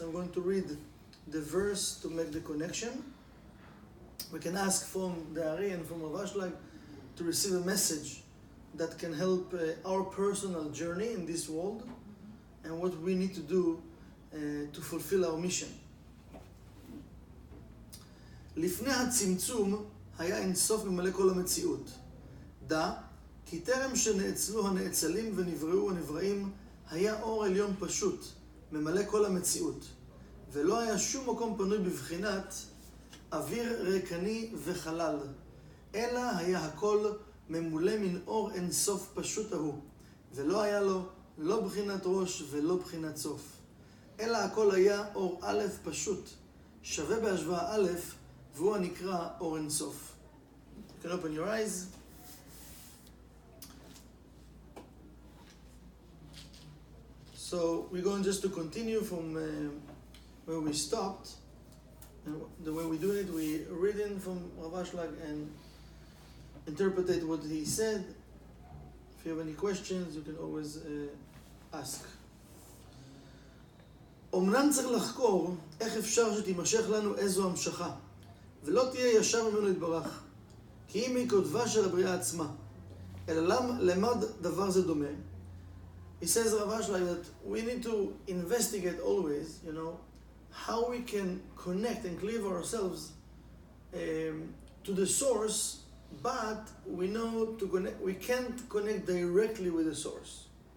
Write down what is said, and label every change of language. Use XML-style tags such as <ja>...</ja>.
<en>I'm going to read the verse to make the connection. We can ask from the Ari and from Ashlag to receive a message that can help our personal journey in this world and what we need to do to fulfill our mission.</en> <he>לפני הצמצום היה אינסוף ממלא כל המציאות. דע, כי טרם שנאצלו הנאצלים ונבראו הנבראים, היה אור עליון פשוט, ממלא כל המציאות, ולא היה שום מקום פנוי בבחינת אוויר ריקני וחלל, אלא היה הכל ממולא מן אור אינסוף פשוט ההוא, ולא היה לו לא בחינת ראש ולא בחינת סוף, אלא הכל היה אור א' פשוט, שווה בהשוואה א', והוא הנקרא אור אינסוף.</he> <en>You can open your eyes. So we're going just to continue from where we stopped. And the way we do it, we read in from Rav Ashlag and interpret what he said. If you have any questions, you can always ask.</en> <he>אמנם צריך לחקור איך אפשר שתימשך לנו איזו המשכה, ולא תהיה ישר ממנו להתברך, כי אם היא כותבה של הבריאה עצמה, אלא למה דבר זה דומה?</he> <en>He says, Rav Ashlag, that we need to investigate always, how we can connect and cleave ourselves to the source, but we know we can't connect directly with the source.</en>